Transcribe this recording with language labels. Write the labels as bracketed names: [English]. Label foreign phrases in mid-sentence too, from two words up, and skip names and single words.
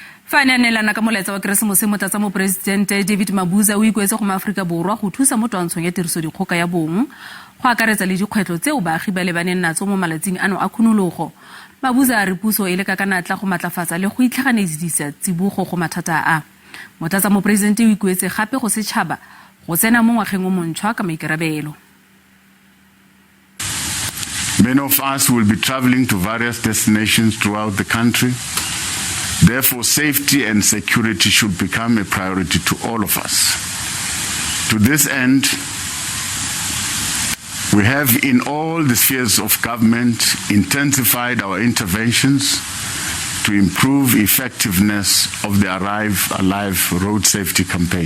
[Tswana] Fa a neelana ka molaetsa wa Keresemose motlatsa moporesidente David Mabuza o ikuetse go maAforika Borwa go thusa mo twantshong ya tirisodikgoka ya bong go akaretsa le dikgwetlho tseo baagi ba lebaneng natso mo malatsing ano a khunologo. Mabuza a re puso e leka ka natla go matlafatsa le go itlhaganedisa tsibogo go mathata a. Motlatsa moporesidente o ikuetse gape go setšhaba go tsena mo ngwageng o montšhwa ka maikarabelo. [English] Many of us will be traveling to various destinations throughout the country. Therefore, safety and security should become a priority to all of us. To this end, we have in all the spheres of government intensified our interventions to improve effectiveness of the Arrive Alive road safety campaign.